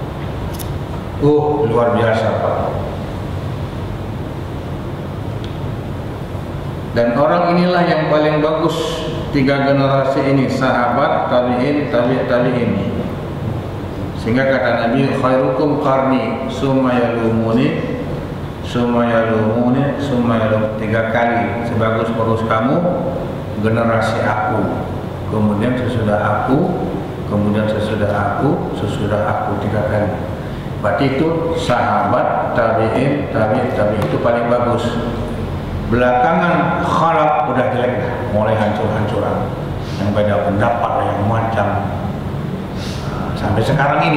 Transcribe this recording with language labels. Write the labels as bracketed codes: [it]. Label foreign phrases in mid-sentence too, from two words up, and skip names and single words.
[id] Luar biasa Pak. Dan orang inilah yang paling bagus 3 generasi ini, sahabat, tabi'in, tabi'in. Sehingga kata Nabi, [ar] خيركم قرني ثم يلونهم ثم يلونهم ثم يلون, [id] 3 kali sebagus-bagus kamu generasi aku, kemudian sesudah aku, kemudian sesudah aku, sesudah aku, 3 kali. Berarti itu sahabat, tabi'in, tabi'in itu paling bagus. Belakangan khalaf udah jelek, mulai hancur-hancuran, yang beda pendapat, yang macam sampai sekarang ini.